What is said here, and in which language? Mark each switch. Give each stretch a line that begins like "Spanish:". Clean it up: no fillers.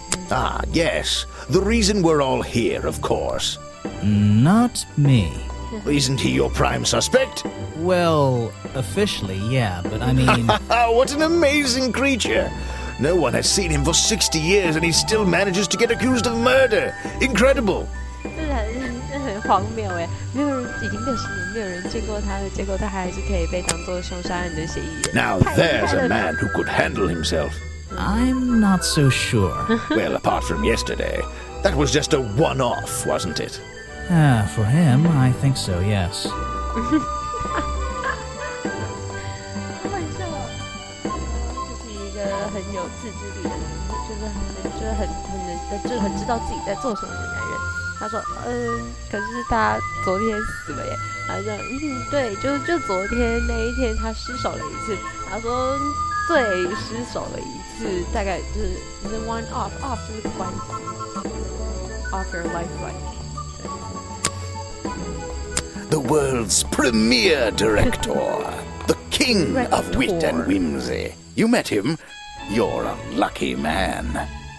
English: Ah, yes. The reason we're all here, of course. Not me. Isn't he your prime suspect? Well, officially, yeah, but I mean... What an amazing creature! No one has seen him for 60 years and he still manages to get accused of murder. Incredible!
Chinese: 这很荒谬哎，没有人已经60年没有人见过他了，结果他还是可以被当作凶杀案的嫌疑人。
English: Now there's a man who could handle himself. I'm not so sure. Well, apart from yesterday, that was just a one-off, wasn't it? For him, I think so, yes.
Chinese: 开玩笑，就是一个很有自制力的人，就是很知道自己在做什么的男人。他说，可是他昨天死了耶。他说，对，就昨天那一天他失手了一次。他说，对，失手了一次，大概就是 one off 就是关机
English: off your lifeline。 The world's premier director, the king of wit and whimsy. You met him? You're a lucky man.